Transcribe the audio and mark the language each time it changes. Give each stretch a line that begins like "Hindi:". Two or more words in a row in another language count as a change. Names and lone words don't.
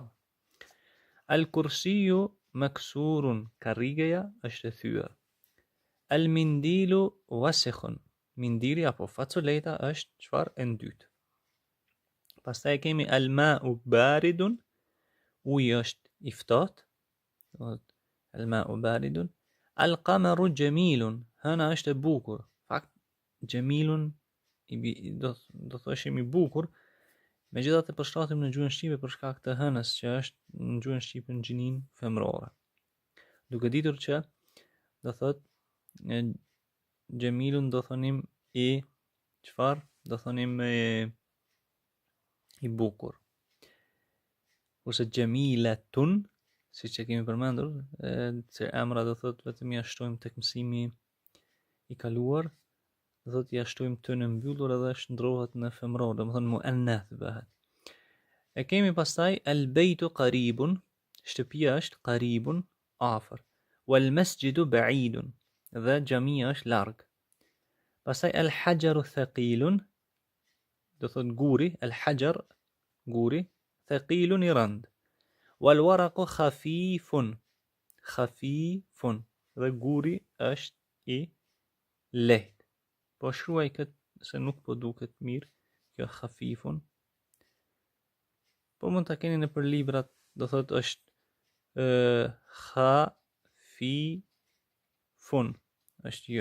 Arabic: الكرسي مكسور,
Albanian: karrigeja është e thyer.
Arabic: المنديل وسخ,
Albanian: mindili apo faculeta është çfarë e dytë. Pastaj kemi
Arabic: الماء بارد,
Albanian: uji është I ftohtë.
Arabic: الماء بارد. القمر جميل,
Albanian: hëna është e bukur. Fakt jamilun do thoshim I bukur, megjithatë përshtatim në gjuhën shqipe për shkak të hënës që është në gjuhën shqipe në gjinin femërore. Duke ditur që do thot jamilun do thonim I çfarë? Do thonim I bukur. Kurse jamilatun, siç e kemi përmendur, se emra do thot vetëm ja shtojmë tek mësimi I kaluar, do thot ja shtojmë të në mbyllur edhe shndrohet në femëror, domethënë muannath bëhet. E kemi pastaj
Arabic: البيت قريب,
Albanian: shtëpia është qaribun, afër.
Arabic: والمسجد بعيد,
Albanian: dhe xhamia është larg. Pastaj
Arabic: الحجر ثقيل,
Albanian: do thot guri, al-hajar, guri, thaqilun I rënd.
Arabic: والورق خفيف، خفيف,
Albanian: dhe guri është I lehtë. Po shruaj këtë se nuk po duket mirë, kjo khafifun. Po mund ta keni në për librat, do thot është khafifun, është jë.